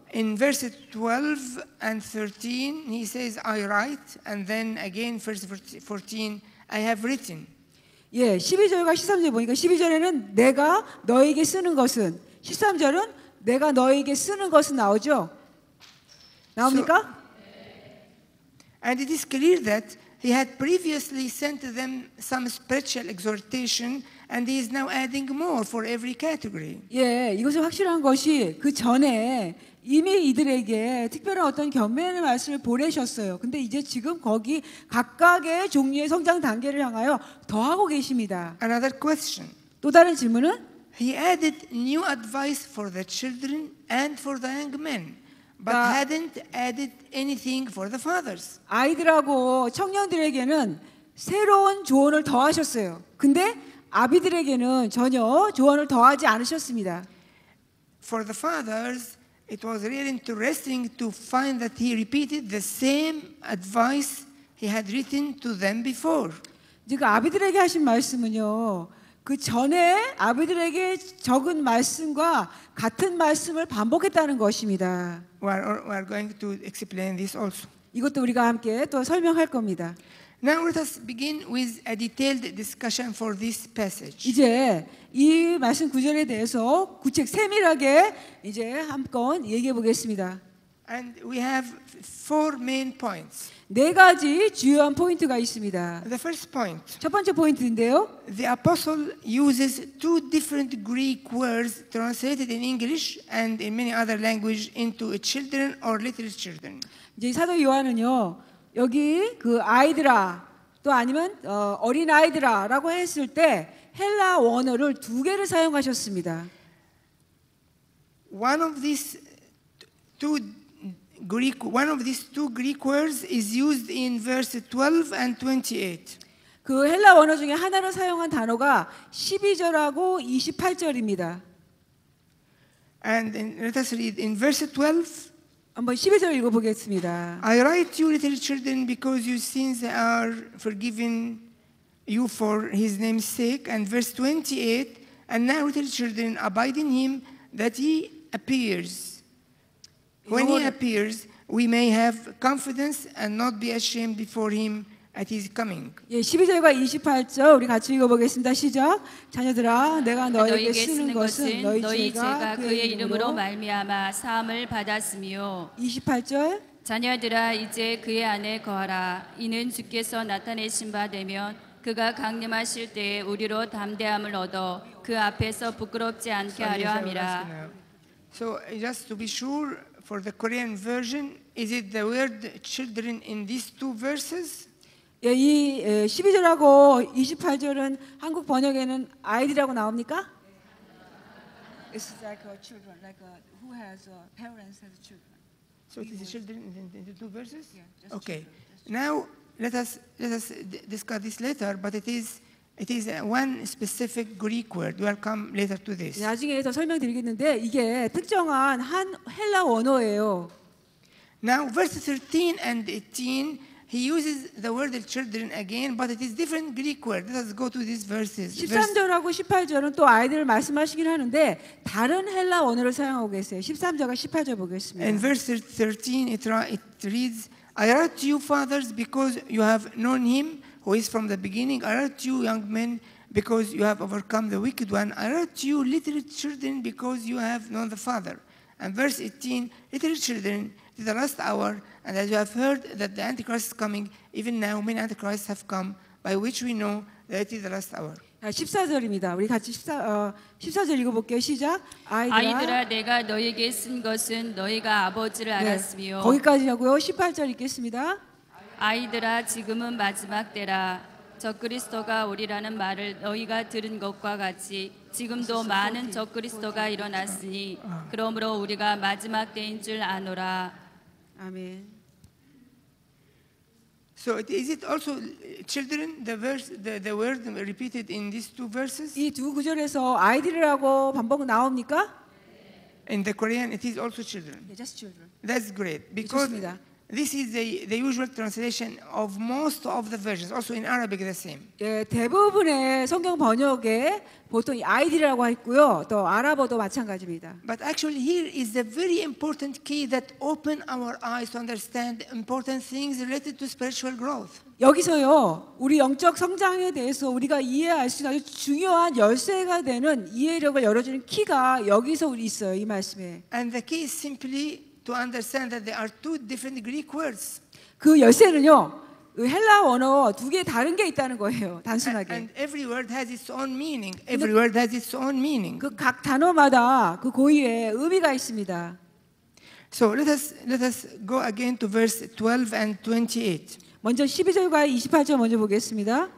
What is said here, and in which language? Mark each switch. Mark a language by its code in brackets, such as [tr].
[en] In verses 12 and 13, he says, I write, and then again, verse 14, I have written. [ko] 예, 12절과 13절 보니까 12절에는 내가 너에게 쓰는 것은, 13절은 내가 너에게 쓰는 것은 나오죠? 나옵니까? [en] And it is clear that he had previously sent them some spiritual exhortation, and he is now adding more for every category. [ko] 예, 이것은 확실한 것이 그 전에 이미 이들에게 특별한 어떤 견면의 말씀을 보내셨어요. 근데 이제 지금 거기 각각의 종류의 성장 단계를 향하여 더하고 계십니다. [en] Another question. [ko] 또 다른 질문은? [en] He added new advice for the children and for the young men, but [ko] 자, [en] hadn't added anything for the fathers. [ko] 아이들하고 청년들에게는 새로운 조언을 더하셨어요. 근데 아비들에게는 전혀 조언을 더하지 않으셨습니다. [en] For the fathers, it was really interesting to find that he repeated the same advice he had written to them before. [ko] 이제 그 아비들에게 하신 말씀은요. 그 전에 아비들에게 적은 말씀과 같은 말씀을 반복했다는 것입니다. [en] We are going to explain this also. [ko] 이것도 우리가 함께 또 설명할 겁니다. [en] Now let us begin with a detailed discussion for this passage. [ko] 이제 이 말씀 구절에 대해서 세밀하게 이제 한번 얘기해 보겠습니다. [en] And we have four main points. [ko] 네 가지 주요한 포인트가 있습니다. [en] The first point, [ko] 첫 번째 포인트인데요. [en] the apostle uses two different Greek words translated in English and in many other languages into children or little children. [ko] 이제 사도 요한은요. 여기 그 아이들아 또 아니면 어린 아이들아라고 했을 때 헬라 원어를 두 개를 사용하셨습니다. [en] One of these two Greek words is used in verse 12 and 28. [ko] 그 헬라 원어 중에 하나를 사용한 단어가 12절하고 28절입니다. [en] And let us read in verse 12. [ko] 한번 12절 읽어보겠습니다. [en] I write to you, little children, because your sins are forgiven you for his name's sake. And verse 28, and now, little children, abide in him, that he appears. When he appears, we may have confidence and not be ashamed before him at his coming. [ko] 예, 12절과 28절 우리 같이 읽어보겠습니다. 시작. 자녀들아, 내가 너에게 쓰는 것은 너희 죄가 그의 이름으로 말미암아 사함을 받았으며. 28절. 자녀들아, 이제 그의 안에 거하라. 이는 주께서 나타내신 바 되면 그가 강림하실 때에 우리로 담대함을 얻어 그 앞에서 부끄럽지 않게 하려 함이라. [en] So just to be sure, for the Korean version, is it the word children in these two verses? [ko] 예, 이 12절하고 28절은 한국 번역에는 아이들이라고 나옵니까? [en] It's like children, like who has parents has children. So it is children in the two verses? Yeah, just Okay. children, Now let us discuss this later, but it is one specific Greek word. We'll come later to this. [ko] 나중에 더 설명드리겠는데 이게 특정한 한 헬라 원어예요. [en] Now verse 13 and 18, he uses the word children again, but it is different Greek word. Let us go to these verses. [ko] 13절하고 18절은 또 아이들을 말씀하시긴 하는데 다른 헬라 원어를 사용하고 계세요. 13절과 18절 보겠습니다. [en] In verse 13, it reads, I write to you, fathers, because you have known him who is from the beginning. I write to you, young men, because you have overcome the wicked one. I write to you, little children, because you have known the Father. And verse 18, little children, it is the last hour, and as you have heard that the Antichrist is coming, even now many Antichrists have come, by which we know that it is the last hour. [ko] 14절입니다. 우리 같이 14절 읽어볼게요. 시작. 아이들아, 내가 너에게 쓴 것은 너희가 아버지를 알았으며. 거기까지 하고요. 18절 읽겠습니다. 아이들아, 지금은 마지막 때라. 적그리스도가 오리라는 말을 너희가 들은 것과 같이 지금도 많은 적그리스도가 일어났으니 그러므로 우리가 마지막 때인 줄 아노라. 아멘. [en] So is it also children, the word repeated in these two verses? [ko] 이 두 구절에서 아이들이라고 반복 나옵니까? [en] In the Korean, it is also children. Just children. That's great, because [ko] 좋습니다. [en] this is the usual translation of most of the versions. Also in Arabic, the same. [ko] 예, 대부분의 성경 번역에 보통 이 아이들이라고 했고요. 또 아랍어도 마찬가지입니다. [en] But actually, here is a very important key that open our eyes to understand important things related to spiritual growth. [ko] 여기서요, 우리 영적 성장에 대해서 우리가 이해할 수 있는 아주 중요한 열쇠가 되는 이해력을 열어주는 키가 여기서 우리 있어요. 이 말씀에. [en] And the key is simply to understand that there are two different Greek words. [ko] 그 열쇠는요, 그 헬라 원어 두 개 다른 게 있다는 거예요. 단순하게. [en] And every word has its own meaning. Every word has its own meaning. [ko] 그 각 단어마다 그 고유의 의미가 있습니다. So let us go again to verse 12 and 28. 먼저 12절과 28절 먼저 보겠습니다.